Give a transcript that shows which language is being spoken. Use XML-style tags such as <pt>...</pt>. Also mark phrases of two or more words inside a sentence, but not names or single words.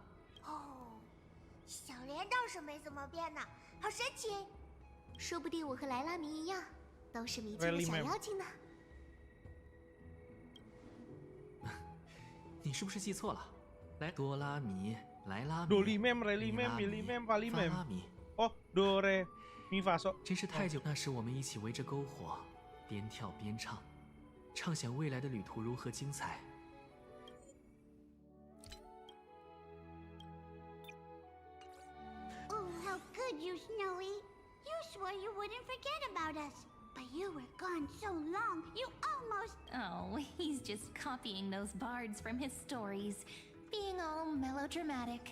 <zh>哦，小莲倒是没怎么变呢，好神奇。说不定我和莱拉迷一样，都是迷境的小妖精呢。你是不是记错了？来，多拉米、莱拉米、哆哩 mem、re li mem、mi li mem、fa li mem。哦，哆 re mi fa sol。真是太久，那时我们一起围着篝火，边跳边唱，畅想未来的旅途如何精彩。</zh> <en>Oh, how good you, Snowy! You swore you wouldn't forget about us. But you were gone so long, you almost... Oh, he's just copying those bards from his stories, being all melodramatic.</en>